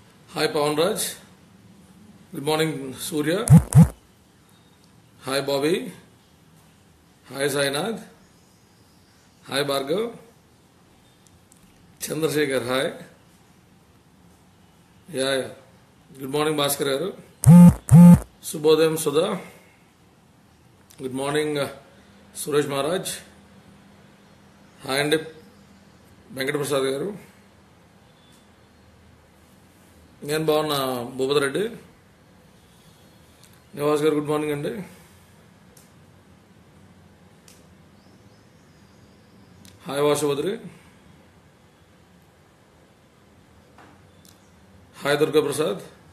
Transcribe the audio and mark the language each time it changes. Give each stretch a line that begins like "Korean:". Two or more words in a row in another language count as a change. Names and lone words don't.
English: Hi Pawan Raj. Good morning Surya. Hi Bobby. Hi Sainath. Hi Bhargav. Chandrasekhar, hi. Yeah. Good morning Bhaskar garu.
Telugu: Subhodayam Sudha.
English: Good morning Suresh Maharaj. Hi and Venkata Prasad garu.
Telugu: నేను బాగున్నా భూపతి రెడ్డి. నివాస్ గారు
English: Good morning
Telugu: అండి. హాయ్ వాసుభద్రి.
English: హాయ్ దుర్గా ప్రసాద్.